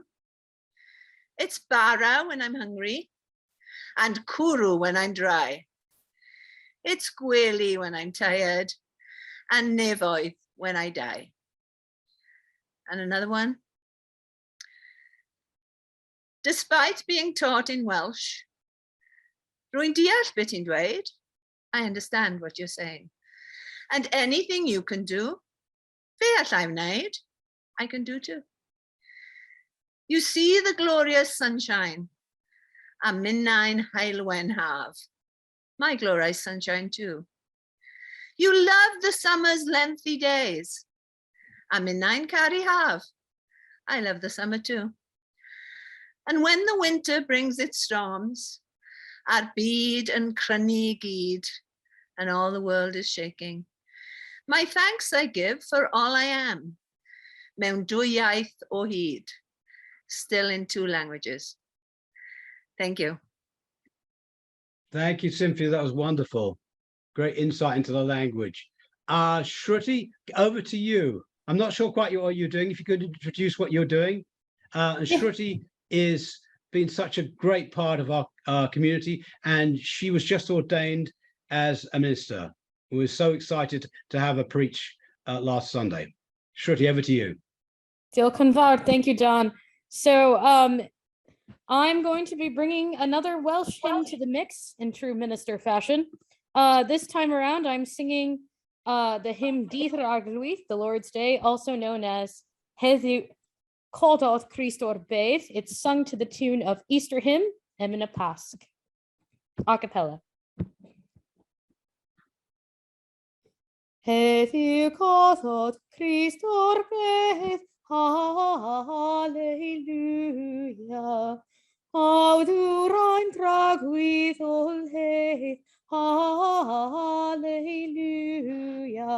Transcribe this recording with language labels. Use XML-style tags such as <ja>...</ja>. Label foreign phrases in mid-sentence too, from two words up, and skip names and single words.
<en>It's bara when I'm hungry and cwrw when I'm dry. It's gwely when I'm tired and nefoedd when I die. And another one. Despite being taught in Welsh,</en> <cy>rwy'n deall beth ti'n dweud.</cy> <en>I understand what you're saying. And anything you can do,</en> <cy>fe allai wneud,</cy> <en>I can do too. You see the glorious sunshine,</en> <cy>a minnau'n haelwen haf.</cy> <en>My glorious sunshine too. You love the summer's lengthy days,</en> <cy>a minnau'n caru haf.</cy> <en>I love the summer too. And when the winter brings its storms, our byd and crynu gyd, and all the world is shaking, my thanks I give for all I am,</en> <cy>mewn dwy iaith o hyd,</cy> <en>still in 2 languages. Thank you. Thank you, Cynthia. That was wonderful. Great insight into the language. Shruti, over to you. I'm not sure quite what you're doing. If you could introduce what you're doing. And Shruti is been such a great part of our community, and she was just ordained as a minister. We were so excited to have her preach last Sunday. Shruti, over to you.</en> <cy>Diolch yn fawr.</cy> <en>Thank you, Don. So I'm going to be bringing another Welsh hymn to the mix in true minister fashion. This time around, I'm singing the hymn Dydd yr Arglwydd, the Lord's Day, also known as Heddiw Cododd Christ o'r Bedd. It's sung to the tune of Easter Hymn, Emina Pasg. A cappella.</en> <cy>Heddiw cododd Christ o'r bedd, Hallelujah. Awdwr ein dragwydd o leith, Hallelujah.</cy>